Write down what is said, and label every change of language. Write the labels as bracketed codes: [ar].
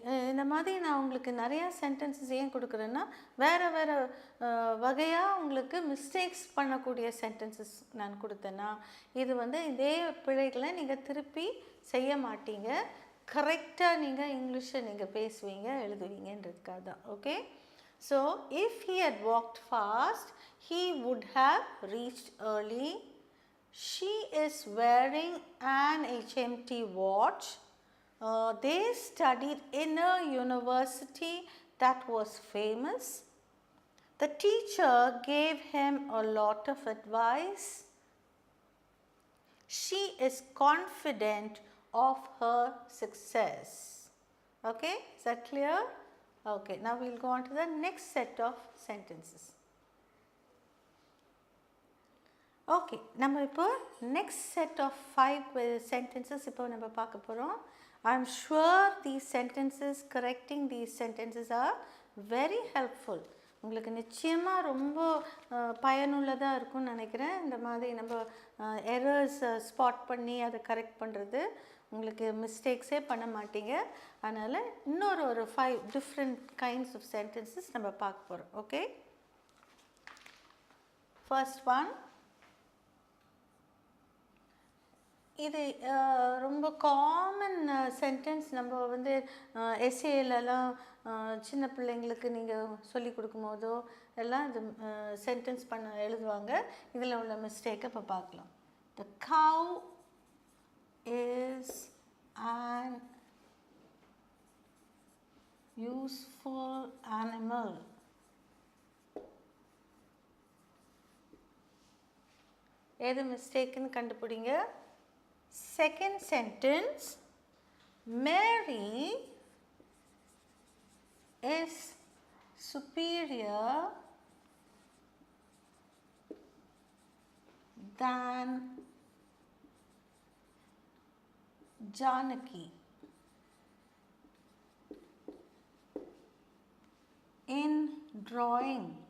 [ta] இந்த மாதிரி நான் உங்களுக்கு நிறையா சென்டென்சஸ் ஏன் கொடுக்குறேன்னா, வேறு வேறு வகையாக உங்களுக்கு மிஸ்டேக்ஸ் பண்ணக்கூடிய சென்டென்சஸ் நான் கொடுத்தேன்னா, இது வந்து இதே பிழைகளை நீங்கள் திருப்பி செய்ய மாட்டீங்க. கரெக்டாக நீங்கள் இங்கிலீஷை நீங்கள் பேசுவீங்க, எழுதுவீங்கன்றதுக்காக தான். [en] Okay, so if he had walked fast, he would have reached early. She is wearing an HMT watch. They studied in a university that was famous. The teacher gave him a lot of advice. She is confident of her success. Okay, is that clear? Okay, now we will go on to the next set of sentences. [ta] Okay, நம்ம இப்போ [en] next set of 5 sentences [ta] இப்போ நம்ம பார்க்க போகிறோம். [en] I am sure these sentences, correcting these sentences are very helpful. [ta] உங்களுக்கு நிச்சயமாக ரொம்ப பயனுள்ளதாக இருக்கும்னு நினைக்கிறேன். இந்த மாதிரி நம்ம எரர்ஸ் ஸ்பாட் பண்ணி அதை கரெக்ட் பண்ணுறது, உங்களுக்கு மிஸ்டேக்ஸே பண்ண மாட்டீங்க. அதனால் இன்னொரு 5 டிஃப்ரெண்ட் கைண்ட்ஸ் ஆஃப் சென்டென்சஸ் நம்ம பார்க்க போகிறோம். Okay, first one. இது ரொம்ப காமன் சென்டென்ஸ். நம்ம வந்து எஸ்ஏலலாம் சின்ன பிள்ளைங்களுக்கு நீங்கள் சொல்லி கொடுக்கும்போதோ எல்லாம் இது சென்டென்ஸ் எழுதுவாங்க. இதில் உள்ள மிஸ்டேக்கை இப்போ பார்க்கலாம். [en] The cow is an useful animal. [ta] எது மிஸ்டேக்குன்னு கண்டுபிடிங்க. [en] Second sentence, Mary is superior than Janaki in drawing.